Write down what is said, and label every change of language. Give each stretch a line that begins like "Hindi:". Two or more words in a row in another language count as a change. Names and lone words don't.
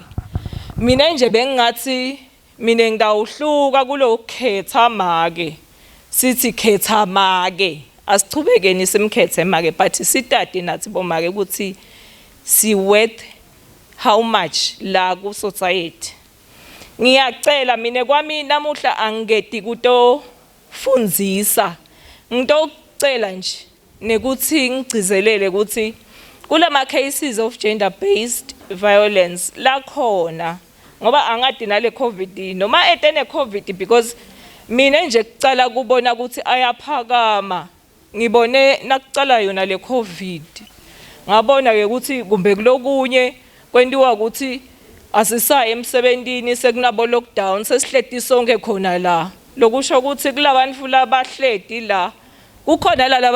Swati: Mina nje bengathi mina ngidawuhluka kulo khetha make sithi khetha make asichubekeni simkhethe make but sitati nathi bomake ukuthi si
English: worth how much
Swati: la ku society. Ngiyacela mina kwami namuhla angedi kuto fundzisa ngitocela nje nekuthi ngigcizelele ukuthi kulama
English: cases of gender based violence
Swati: la khona ngoba angadi nale covid noma etene covid because mina nje kucala kubona ukuthi ayaphakama ngibone nakucala yona le covid ngabona ke ukuthi kumbe kulokunye kwentiwa ukuthi asisaye emsebentini sekunabo lockdown sesihleti sonke khona la lokusho ukuthi kulabantu labahleti la kukhona